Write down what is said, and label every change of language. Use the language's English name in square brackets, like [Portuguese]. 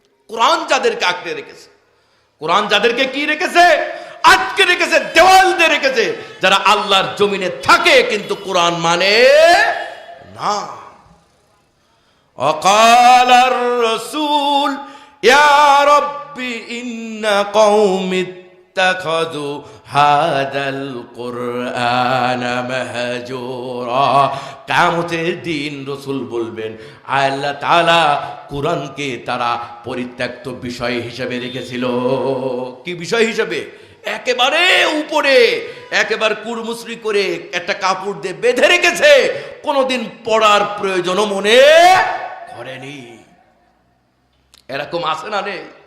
[Bangla] কোরআন যাদেরকে আঁকড়ে রেখেছে, কোরআন যাদেরকে কি রেখেছে, আটকে আটকে রেখেছে, দেওয়াল দিয়ে রেখেছে, যারা আল্লাহর জমিনে থাকে কিন্তু কোরআন মানে না। [Arabic] وقال الرسول يا رب إن قوم اتخذوا هذا القرآن مهجورا। [Bangla] কিয়ামতের দিন রাসূল বলবেন, আল্লাহ তাআলা কোরআনকে তারা পরিত্যক্ত বিষয় হিসেবে রেখেছিল। কি বিষয় হিসেবে? একেবারে উপরে, একেবারে কুড়মুসরি করে একটা কাপড় দিয়ে বেঁধে রেখেছে, কোনোদিন পড়ার প্রয়োজনও মনে করেনি। এরকম আছে না রে?